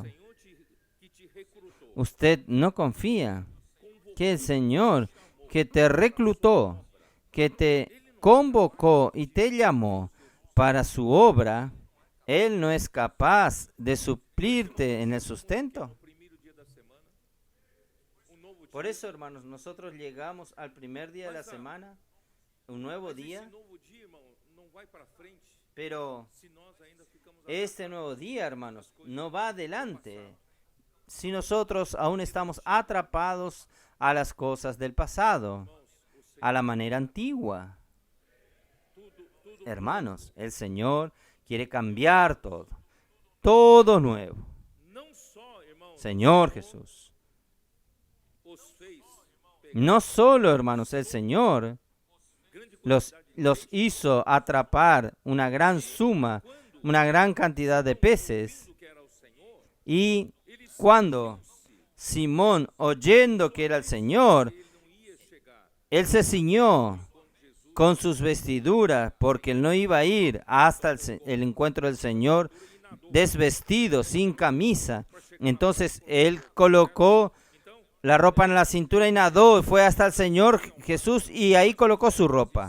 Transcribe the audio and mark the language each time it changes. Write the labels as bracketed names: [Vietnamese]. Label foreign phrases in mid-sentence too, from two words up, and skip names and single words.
[Portuguese] que te recrutou, [Spanish] Usted no confía que el Señor que te reclutó, que te convocó y te llamó para su obra, Él no es capaz de suplirte en el sustento. [Portuguese] primeiro dia da semana, novo dia. [Spanish] Por eso, hermanos, nosotros llegamos al primer día de la semana, un nuevo día, [Portuguese] Esse novo dia, irmão, não vai para frente [Spanish] pero [Portuguese] se nós ainda ficamos [Spanish] este nuevo día, hermanos, no va adelante si nosotros aún estamos atrapados a las cosas del pasado, a la manera antigua. Hermanos, el Señor quiere cambiar todo, todo nuevo. [Portuguese] não só, irmão, [Spanish] Señor Jesús. [Portuguese] os fez [Spanish] No solo, hermanos, el Señor grande los hizo atrapar una gran suma, una gran cantidad de peces. [Portuguese] do que era o Senhor, [Spanish] Y cuando Simón, oyendo que era el Señor, [Portuguese] ele não ia chegar [Spanish] él se ciñó con sus vestiduras, porque él no iba a ir hasta el encuentro del Señor desvestido, sin camisa. Entonces él colocó la ropa en la cintura y nadó, fue hasta el Señor Jesús y ahí colocó su ropa.